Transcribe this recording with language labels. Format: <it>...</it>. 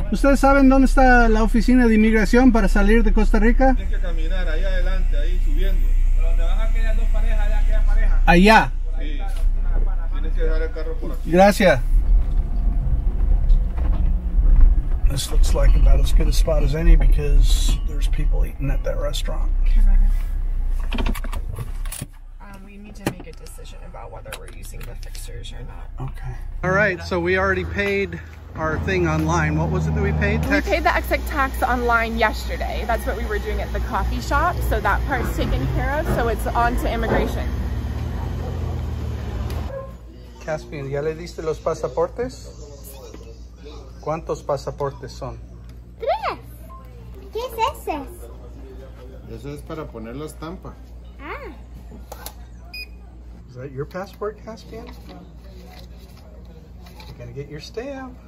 <es>¿Ustedes saben dónde está la oficina de inmigración para salir de Costa Rica? Tienes que caminar ahí adelante, ahí subiendo. Pero donde van a quedar dos parejas, allá queda pareja. Allá. Sí. Tienes que dejar el carro por aquí. Gracias.</es> <en>This looks like about as good a spot as any because there's people eating at that restaurant. Okay, baby. We need to make a decision about whether we're using the fixers or not. Okay. All right, so we already paid our thing online. What was it that we paid? We paid the exit tax online yesterday. That's what we were doing at the coffee shop. So that part's taken care of. So it's on to immigration.</en> <es>Caspian, ¿ya le diste los pasaportes? ¿Cuántos pasaportes son? 3. ¿Qué es ese? Eso es para poner la estampa. Ah.</es> <en>Is that your passport, Caspian? You're gonna get your stamp.</en>